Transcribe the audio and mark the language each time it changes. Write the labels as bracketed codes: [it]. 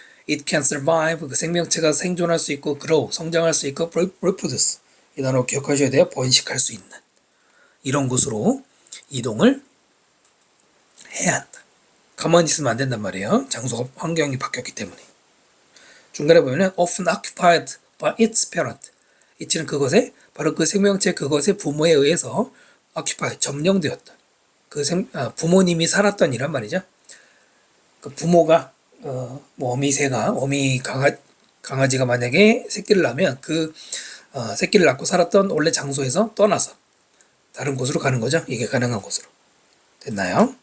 [en] It can survive. [ko] 그 생명체가 생존할 수 있고 grow 성장할 수 있고 reproduce 이 단어 기억하셔야 돼요. 번식할 수 있는 이런 곳으로 이동을 해야 한다. 가만히 있으면 안 된단 말이에요. 장소가 환경이 바뀌었기 때문에. 중간에 보면은 [en] often occupied by its parent. [ko] it는 그것에 바로 그 생명체 그것의 부모에 의해서 occupied 점령되었다. 부모님이 살았던 이란 말이죠. 그 부모가 어미 강아지가 만약에 새끼를 낳으면 새끼를 낳고 살았던 원래 장소에서 떠나서 다른 곳으로 가는 거죠. 이게 가능한 곳으로. 됐나요?